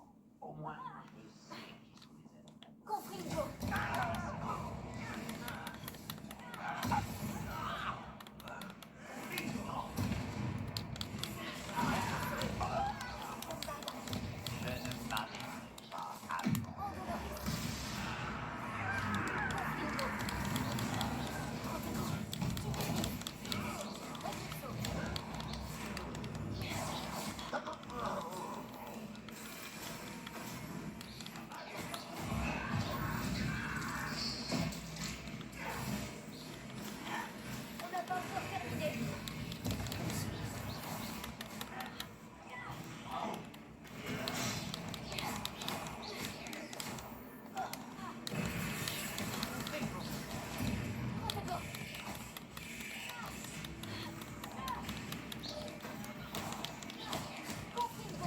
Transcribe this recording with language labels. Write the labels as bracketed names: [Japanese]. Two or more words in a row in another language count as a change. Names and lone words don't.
[French] Au moins, je sais qui sont les ennemis. Confringo. Je ne m'arrêterai pas à Endoloris. Confringo. Protego. Stupéfique. Refluxo. On n'a pas encore terminé. Protego. Confringo.